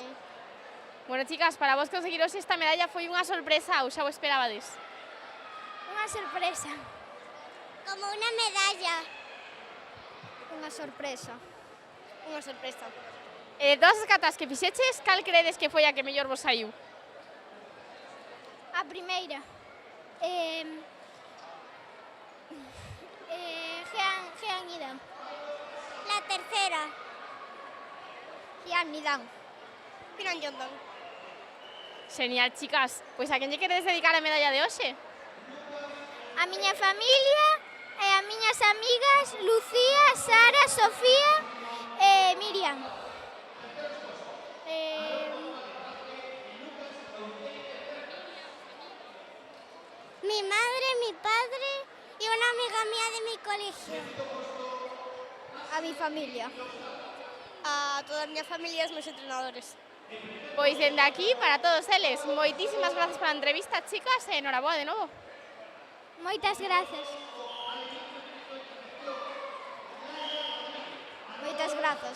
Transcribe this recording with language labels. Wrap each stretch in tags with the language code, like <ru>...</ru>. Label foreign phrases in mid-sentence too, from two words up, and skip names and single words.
<gl>Bueno, chicas, para vos conseguiros esta medalla foi unha sorpresa ou xa o esperabades? Unha sorpresa. Como unha medalla. Unha sorpresa. Unha sorpresa. E de todas as catas que fixeches, cal credes que foi a que mellor vos saiu? A primeira. Jean Nidan.</gl> <es>La tercera. Jean Nidan. Piran Yondan.</es> <gl>Genial, chicas. Pois a quen lle queredes dedicar a medalla de hoxe? A miña familia e a miñas amigas Lucía, Sara, Sofía e Miriam.</gl> <es>Mi madre, mi padre y una amiga mía de mi colegio. A mi familia.</es> <gl>A toda a miña familia e os meus entrenadores. Pois dende aquí, para todos eles, moitísimas grazas pola entrevista, chicas, e enhoraboa de novo. Moitas grazas. Moitas grazas.</gl>